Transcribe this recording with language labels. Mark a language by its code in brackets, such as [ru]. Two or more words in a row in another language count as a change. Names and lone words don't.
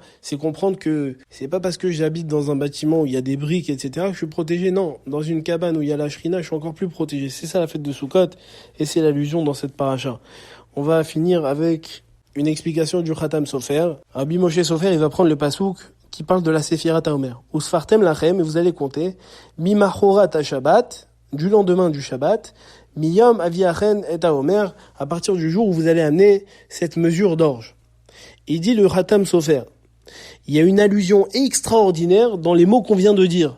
[fr] C'est comprendre que c'est pas parce que j'habite dans un bâtiment où il y a des briques, etc., que je suis protégé. Non, dans une cabane où il y a la Shrina, je suis encore plus protégé. C'est ça la fête de Sukkot, et c'est l'allusion dans cette paracha. On va finir avec une explication du Khatam Sofer. Rabbi Moshe Sofer, il va prendre le pasouk qui parle de la [he] ספירת העומר. וספרתם לכם, [fr] et vous allez compter, [he] ממחרת השבת, [fr] du lendemain du Shabbat, [he] מיום הביאכם את העומר, [fr] à partir du jour où vous allez amener cette mesure d'orge. Il dit le Khatam Sofer, il y a une allusion extraordinaire dans les mots qu'on vient de dire.